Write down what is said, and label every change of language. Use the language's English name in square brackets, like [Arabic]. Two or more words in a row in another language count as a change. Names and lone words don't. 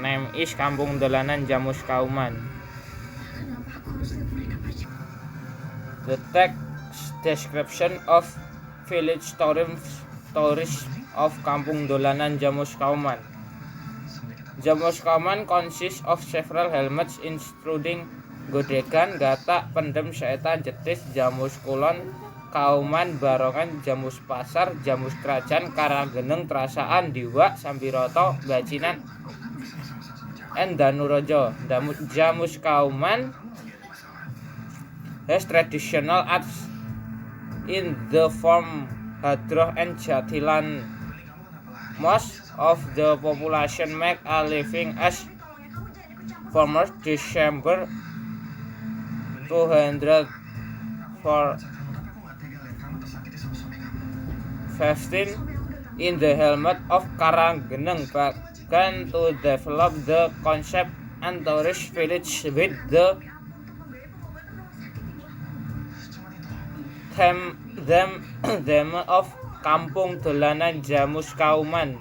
[English] Name is Kampung Dolanan Jamus Kauman. The text description of village tourist of Kampung Dolanan Jamus Kauman. Jamus Kauman consists of several helmets including godegan, gatak, pendem, setan, jetis, jamus kulon, kauman, barongan, jamus pasar, jamus kerajaan, karageneng, terasaan, diwak, sambiroto, bacinan, and danurojo. Jamus Kauman has traditional arts in the form hadroh and jatilan. Most of the population make a living as farmers. December 215 in the helmet of Karanggeneng began to develop the concept and tourist village with the theme of Kampung Dolanan Jamus Kauman.